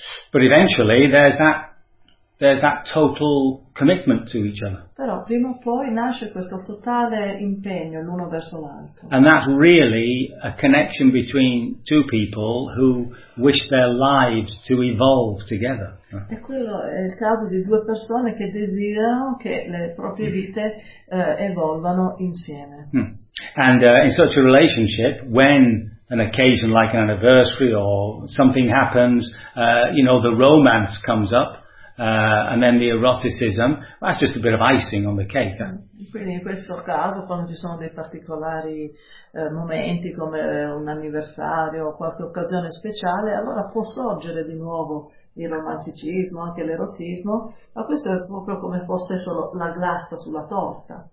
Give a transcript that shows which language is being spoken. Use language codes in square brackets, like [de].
[en] But eventually there's that total commitment to each other. [it] Però prima o poi nasce questo totale impegno l'uno verso l'altro. [en] And that's really a connection between two people who wish their lives to evolve together. [it] E quello è il caso di due persone che desiderano che le proprie vite evolvano insieme. [en] And in such a relationship, when an occasion like an anniversary or something happens, you know, the romance comes up, and then the eroticism, well, that's just a bit of icing on the cake. [it] Quindi in questo caso, quando ci sono dei particolari momenti come un anniversario o qualche occasione speciale, allora può sorgere di nuovo il romanticismo, anche l'erotismo, ma questo è proprio come fosse solo la glassa sulla torta.